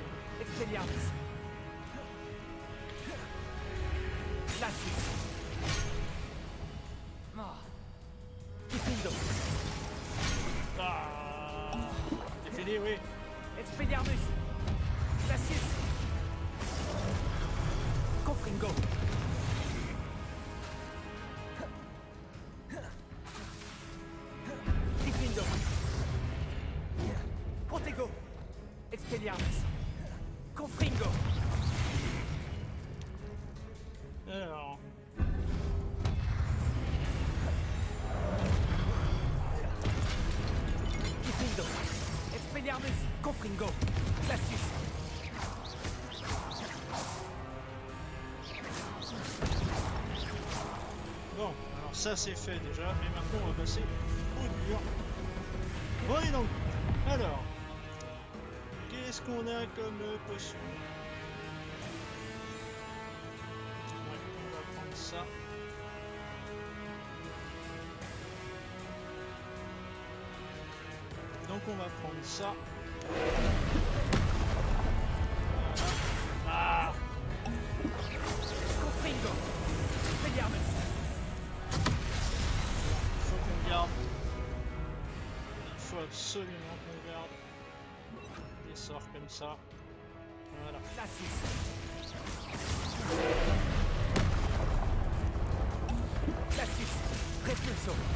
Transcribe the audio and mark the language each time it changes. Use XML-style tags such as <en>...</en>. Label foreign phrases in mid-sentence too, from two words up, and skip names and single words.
<fr>Expelliarmus. Glacis. Confringo. Ah, c'est fini, oui. Expelliarmus. Glacis. Confringo. Confringo. Protego. Expelliarmus. Confringo. Alors. Expelliarmus, Confringo, Glacius. Bon, alors ça c'est fait déjà, et maintenant on va passer au dur. Oui donc, alors, qu'est-ce qu'on a comme potion? Ouais, on va prendre ça. Donc on va prendre ça. Ah! Confringo, Expelliarmus. Il faut qu'on garde. Il faut absolument qu'on garde des sorts comme ça. Voilà. Glacius, Repulso.</fr>